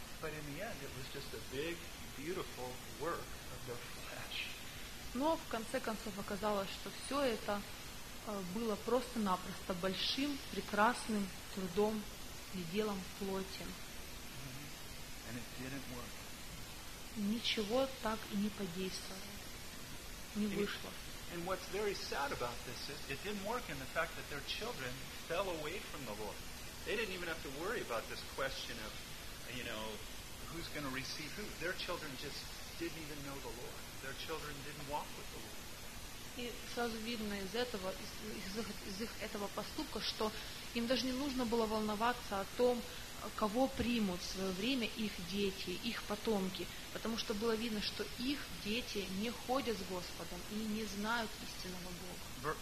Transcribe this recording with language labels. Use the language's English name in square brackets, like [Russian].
[English] But in the end, it was just a big, beautiful work of their flesh. [Russian] Но в конце концов оказалось, что все это было просто-напросто большим, прекрасным трудом и делом плоти. [English] And it didn't work. [Russian] Ничего так и не подействовало. Не вышло. [English] And what's very sad about this is it didn't work in the fact that their children fell away from the Lord. They didn't even have to worry about this question of, you know, who's going to receive who. Their children just didn't even know the Lord. Their children didn't walk with the Lord. [Russian] И сразу видно из этого, из их этого поступка, что им даже не нужно было волноваться о том, кого примут в свое время их дети, их потомки, потому что было видно, что их дети не ходят с Господом и не знают истинного Бога.